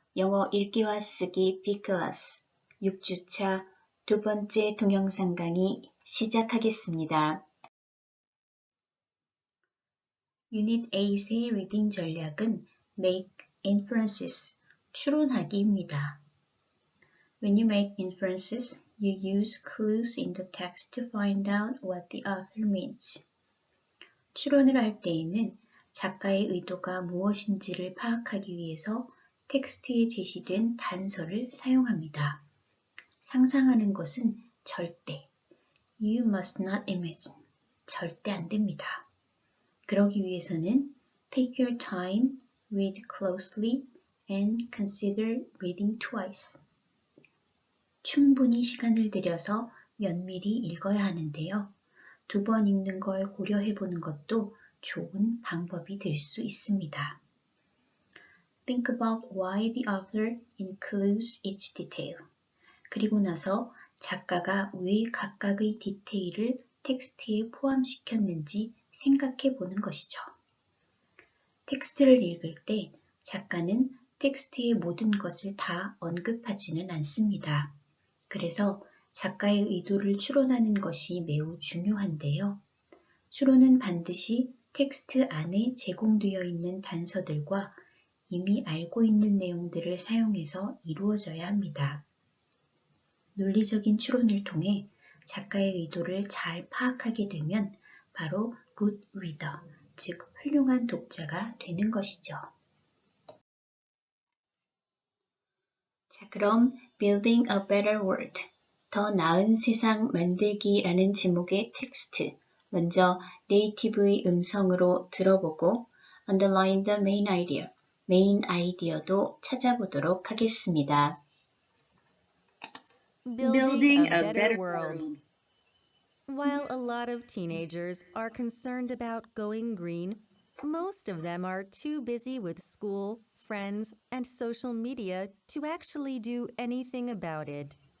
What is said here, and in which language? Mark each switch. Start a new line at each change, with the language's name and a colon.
Korean: 영어 읽기와 쓰기 B클래스 6주차 두 번째 동영상 강의 시작하겠습니다. 유닛 8의 리딩 전략은 Make Inferences, 추론하기입니다.
English: When you make inferences, you use clues in the text to find out what the author means.
Korean: 추론을 할 때에는 작가의 의도가 무엇인지를 파악하기 위해서 텍스트에 제시된 단서를 사용합니다. 상상하는 것은 절대,
English: you must not imagine,
Korean: 절대 안 됩니다. 그러기 위해서는
English: take your time, read closely, and consider reading twice.
Korean: 충분히 시간을 들여서 면밀히 읽어야 하는데요. 두 번 읽는 걸 고려해 보는 것도 좋은 방법이 될 수 있습니다.
English: Think about why the author includes each detail.
Korean: 그리고 나서 작가가 왜 각각의 디테일을 텍스트에 포함시켰는지 생각해 보는 것이죠. 텍스트를 읽을 때 작가는 텍스트의 모든 것을 다 언급하지는 않습니다. 그래서 작가의 의도를 추론하는 것이 매우 중요한데요. 추론은 반드시 텍스트 안에 제공되어 있는 단서들과 이미 알고 있는 내용들을 사용해서 이루어져야 합니다. 논리적인 추론을 통해 작가의 의도를 잘 파악하게 되면 바로
English: good reader,
Korean: 즉 훌륭한 독자가 되는 것이죠. 자, 그럼
English: Building a Better World,
Korean: 더 나은 세상 만들기라는 제목의 텍스트, 먼저 네이티브의 음성으로 들어보고
English: Underline the main idea,
Korean: 메인 아이디어도 찾아보도록 하겠습니다.
English: Building a better world. While a lot of teenagers are concerned about going green, most of them are too busy with school, friends, and social media to actually do anything about it.